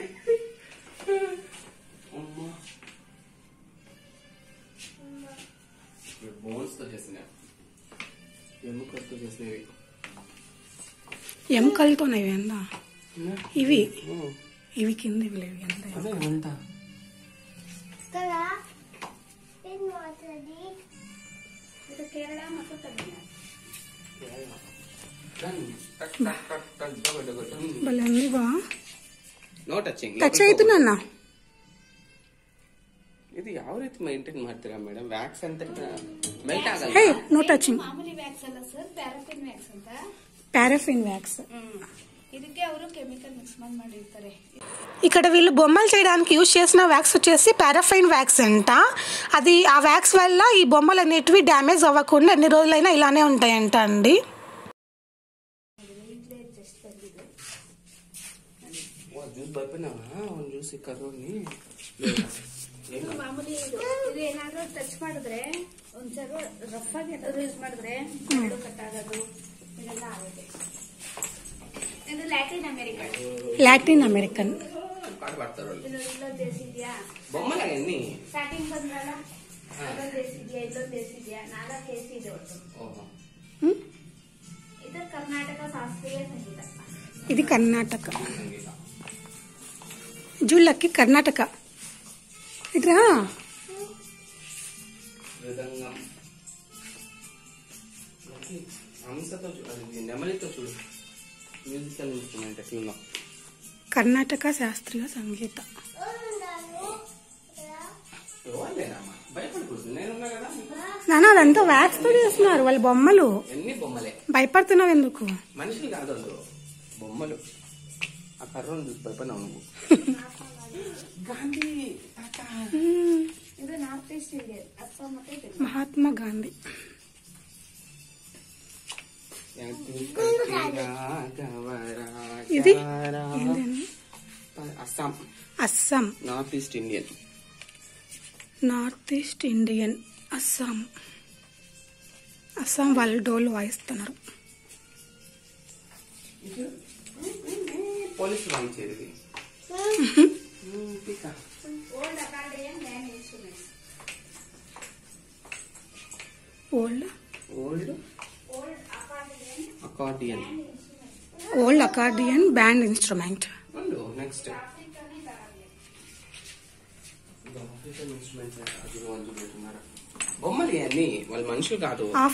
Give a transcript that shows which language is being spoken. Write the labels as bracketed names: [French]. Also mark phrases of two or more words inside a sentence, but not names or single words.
[Telugu] ఎముకలతోనేవి అందా ఇవి? ఇవి కింద ఇవి లేవు ఎంత? [Kannada] కేరళ ಮತ್ತು ತಮಿಳುನಾಡು. [Telugu] భలే ఉంది బా. [English] No touching. [Kannada] ಟಚ್ ಆಯ್ತು ನನ್ನ. ಇದು ಯಾವ ರೀತಿ ಮೈಂಟೈನ್ ಮಾಡ್ತೀರಾ ಮೇಡಮ್? ವ್ಯಾಕ್ಸ್ ಅಂತ ಮೆಲ್ಟ್ ಆಗಲ್ಲ. [English] Hey no touching. [Kannada] ಮಾಮೂಲಿ ವ್ಯಾಕ್ಸ್ ಅಲ್ಲ ಸರ್, [English] paraffin wax [Kannada] ಅಂತ. [English] Paraffin wax. [Kannada] ಇದಕ್ಕೆ ಅವರು [English] chemical mix [Kannada] ಮಾಡಿರ್ತಾರೆ. [Telugu] ఇక్కడ వీళ్ళు బొమ్మలు చేయడానికి యూజ్ చేసిన వ్యాక్స్ వచ్చేసి [English] paraffin wax [Telugu] అంట. అది ఆ వ్యాక్స్ వల్ల ఈ బొమ్మలు అనేటివి డ్యామేజ్ అవ్వకుండా ఎన్ని రోజులైనా ఇలానే ఉంటాయంట అండి. [Kannada] ಮಾಮೂಲಿ ಇದು ಏನಾದ್ರು ಟಚ್ ಮಾಡಿದ್ರೆ ಒಂದ್ಸಲ ರಫ್ ಆಗಿ ಏನಾದ್ರು ಯೂಸ್ ಮಾಡಿದ್ರೆ ಕಟ್ ಆಗೋದು ಇದೆಲ್ಲ ಆಗುತ್ತೆ. [English] ಇದು Latin American. Latin American. [Kannada] ಇಲ್ಲೊಂದು ದೇಸಿದ್ಯಾ ಬೊಮ್ಮಲಾಗನ್ನಿ ಸ್ಟಾರ್ಟಿಂಗ್ ಬಂದ್ರಲ್ಲ, ಅದೊಂದು ದೇಸಿದ್ಯಾ ಇಲ್ಲೊಂದು ದೇಸಿದ್ಯಾ 4 ಕೇಸಿ ಇದೆ ಒಟ್ಟು. ಇದು ಕರ್ನಾಟಕ ಶಾಸ್ತ್ರೀಯ ಸಂಗೀತ. [Telugu] ఇది కర్ణాటక. జూళ్ళకి కర్ణాటక. ఇట్రా నెమలితో చూడు [English] musical instrument [Telugu] ఎట్లున్నా. కర్ణాటక శాస్త్రీయ సంగీత. నాన్న అదంతా వ్యాక్స్ తో చేస్తున్నారు వాళ్ళ బొమ్మలు. ఎన్ని బొమ్మలే. భయపడుతున్నావు ఎందుకు? మనుషులు కాదు బొమ్మలు. ఆ కర్రను చూసి భయపడినావు నువ్వు. గాంధీ తాత. [Kannada] ಇದು [English] North East Indian [Kannada] ಅಸ್ಸಾಂ ಮತ್ತೆ [Telugu] మహాత్మా గాంధీ. ఇది ఏంటండి? అస్సాం. అస్సాం. [English] North East Indian. North East Indian Assam. [Telugu] అస్సాం వాళ్ళు డోలు వాయిస్తున్నారు. పోలీసు వాయించేది. [English] Old accordion land instruments. ఓల్డ్ అకార్డియన్. Old accordion band instrument. [Telugu] నెక్స్ట్ బొమ్మలు అన్ని వాళ్ళ మనుషులు కాదు.